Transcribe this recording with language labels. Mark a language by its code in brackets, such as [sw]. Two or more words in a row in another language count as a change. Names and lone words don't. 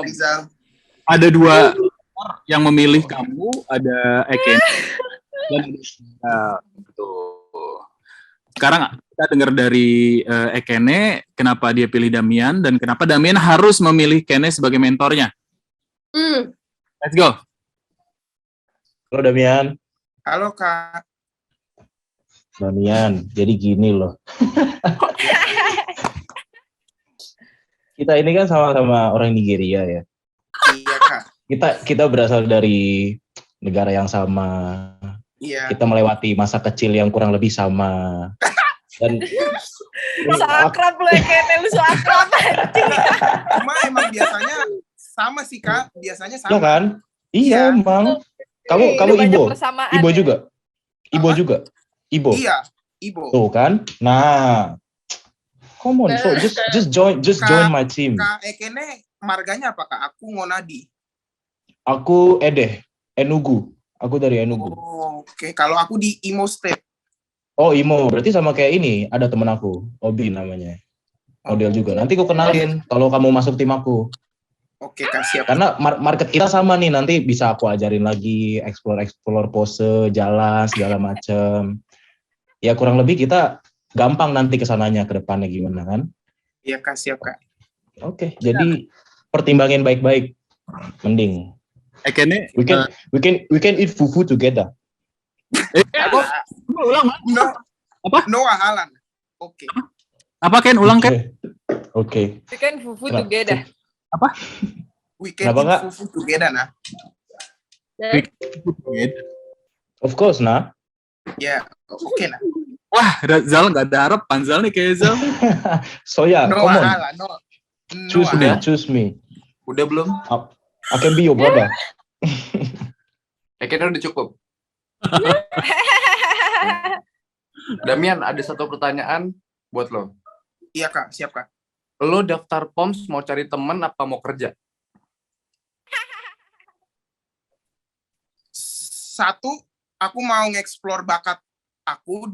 [id] Kak Rizal. Ada 2 yang memilih kamu, ada Eken dan ada Tuh. Sekarang kita dengar dari Ekene kenapa dia pilih Damian dan kenapa Damian harus memilih Kene sebagai mentornya. [en] Let's go. [id] Halo Damian. Halo Kak. Damian, jadi gini loh. Kita ini kan sama-sama orang Nigeria ya. Iya Kak. Kita berasal dari negara yang sama. Iya. Kita melewati masa kecil yang kurang lebih sama. Dan So akrab lo Kene, lu so akrab anjing. Cuma emang biasanya sama sih Kak. Biasanya ya sama. kan? Iya, emang. Kamu Banyak Ibo. persamaan Ibo ya. juga. Ibo Apa? juga. Ibo. Iya. Ibo. Tuh kan? Nah. [en] Come on, so just join my team. [id] Kak Ekene marganya apa Kak? Aku Ngonadi. Aku Enugu. Aku dari Enugu. Oh, oke. Kalau aku di Imo State. Oh, Imo. Berarti sama kayak ini. Ada temen aku. Obi namanya. Model juga. Nanti aku kenalin kalau kamu masuk tim aku. Oke Kak, siap. Karena market kita sama nih. Nanti bisa aku ajarin lagi. Explore pose, jalan, segala macem. Ya kurang lebih kita gampang nanti kesananya ke depannya gimana kan. Iya Kak, siap Kak. Oke. Jadi pertimbangin baik-baik. Mending. Ekene [en] We can eat fufu together. [id] ulang Mas. No. Apa? Noah Alan. Oke. Apa Ken ulang Ken? Oke. [en] We can fufu together. [id] Apa? [en] We can [id] Kenapa, Kak? [en] eat fufu together nah. Of course, [id] nah. Ya, oke nah. Wah, Zal nggak ada harapan Zal nih kayak Zal. [en] So ya, come Noah on. Alan, no. Choose me. [id] Udah belum? [en] I can be your brother. [id] Kayaknya udah cukup. Damian, ada satu pertanyaan buat lo. Iya Kak, siap Kak. Lo daftar POMS mau cari temen apa mau kerja? 1, aku mau nge-explore bakat aku.